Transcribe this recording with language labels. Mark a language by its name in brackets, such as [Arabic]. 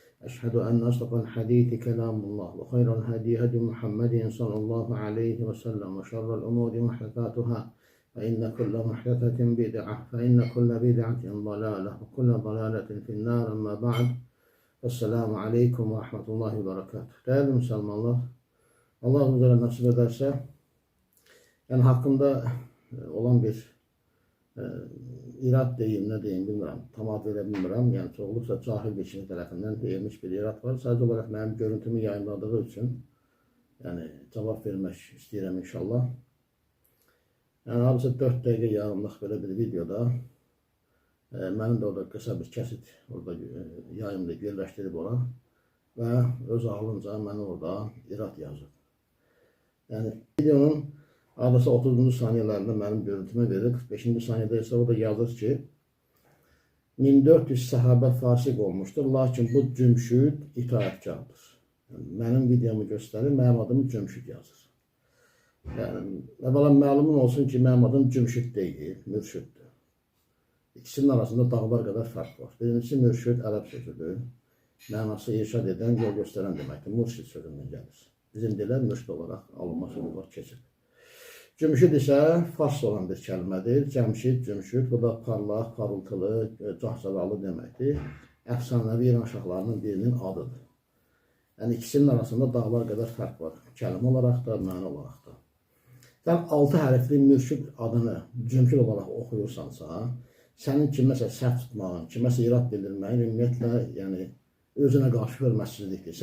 [Arabic] أشهد أن أصدق الحديث كلام الله وخير الهدي هدي محمد صلى الله عليه وسلم وشر الأمور محدثاتها فإن كل محدثة بدعة فإن كل بدعة ضلالة وكل ضلالة في النار. أما بعد. Esselamu Aleyküm ve Rahmetullahi ve Berekatuhu. [Turkish] Değerli Müslümanlar, Allah üzere nasip ederse yani hakkında olan bir irad deyim, ne deyim [Azerbaijani] bilmirəm, tam ad verə bilmirəm. Yəni çoxluqsa cahil bir kişinin tərəfindən deyilmiş bir irad var. Sadəcə olaraq mənim görüntümü yayınladığı üçün yəni cavab vermək istəyirəm inşallah. Yəni hardasa 4 dəqiqə yarımlıq belə bir videoda mənim də orada qısa bir kəsit orada yayımlayıb yerləşdirib ora və öz ağlınca mənə orada irad yazıb. Yəni videonun adasa 30-cu saniyələrində mənim görüntümü verir. 45-ci saniyədə isə orada yazır ki 1400 səhabə fasiq olmuşdur, lakin bu cümşüd itaətkardır. Yəni, mənim videomu göstərir, mənim adım Cümşüd yazır. Yəni, əvvəla məlumun olsun ki, mənim adım Cümşüd deyil, Mürşüddür. İkisinin arasında dağlar qədər fərq var. Birincisi mürşid ərəb sözüdür. Mənası irşad edən, yol göstərən deməkdir. Mürşid sözündən gəlir. Bizim dilə mürşid olaraq alınması var, keçir. Cümşid isə fars olan bir kəlmədir. Cəmşid, cümşid, bu da parlaq, parıltılı, cahcalalı deməkdir. Əfsanəvi İran şahlarının birinin adıdır. Yəni ikisinin arasında dağlar qədər fərq var. Kəlmə olaraq da, məna olaraq da. Sən 6 hərfli mürşid adını cümşid olaraq oxuyursansa, sənin kiməsə səhv tutmağın, kiməsə irad bildirməyin ümumiyyətlə yəni, özünə qarşı hörmətsizlikdir.